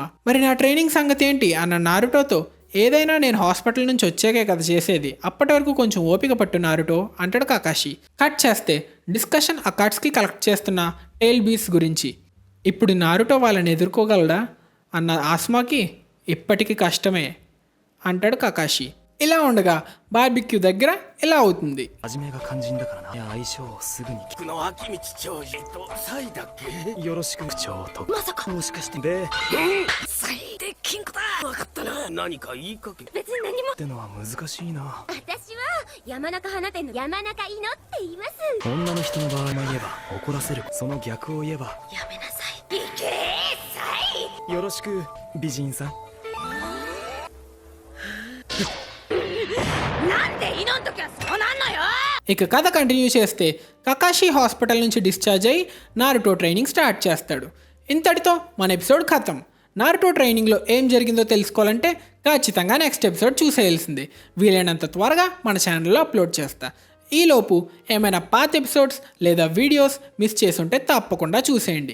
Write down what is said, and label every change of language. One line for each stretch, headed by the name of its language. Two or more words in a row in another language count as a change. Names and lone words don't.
Telugu: మరి నా ట్రైనింగ్ సంగతి ఏంటి అన్న నారుటోతో, ఏదైనా నేను హాస్పిటల్ నుంచి వచ్చాకే కదా చేసేది, అప్పటి వరకు కొంచెం ఓపిక పట్టు నారుటో అంటాడు కకాషి. కట్ చేస్తే డిస్కషన్ అకాట్స్కి కలెక్ట్ చేస్తున్న
English: tail beasts
Telugu: గురించి. ఇప్పుడు నారుటో వాళ్ళని ఎదుర్కోగలడా అన్న ఆసుమాకి ఇప్పటికీ కష్టమే అంటాడు కకాషి. ఇలా ఉండగా బార్బిక్యూ దగ్గర ఇలా అవుతుంది.
Japanese: 初めが肝心だからな。いや相性をすぐに聞くの秋道長次とサイだっけ。よろしく長と。まさかもしかしてでサイでキングだ。分かったな。何か言いかけ別に何も。ってのは難しいな。私は山中花店の山中いのって言います。女の人の場合も言えば怒らせる。その逆を言えばやめなさい。いけサイ。よろしく美人さん。なんでイノの時はそうなんのよ。
Telugu: ఇక కథ కంటిన్యూ చేస్తే కకాషి హాస్పిటల్ నుంచి డిశ్చార్జ్ అయ్యి నారుటో
English: training start
Telugu: చేస్తాడు. ఇంతటితో మన ఎపిసోడ్ ఖతం. నారుటో ట్రైనింగ్లో ఏం జరిగిందో తెలుసుకోవాలంటే ఖచ్చితంగా
English: next episode
Telugu: చూసేయాల్సిందే. వీలైనంత త్వరగా మన
English: channelలో upload
Telugu: చేస్తా. ఈలోపు ఏమైనా పాత ఎపిసోడ్స్ లేదా
English: videos miss
Telugu: చేసుంటే తప్పకుండా చూసేయండి.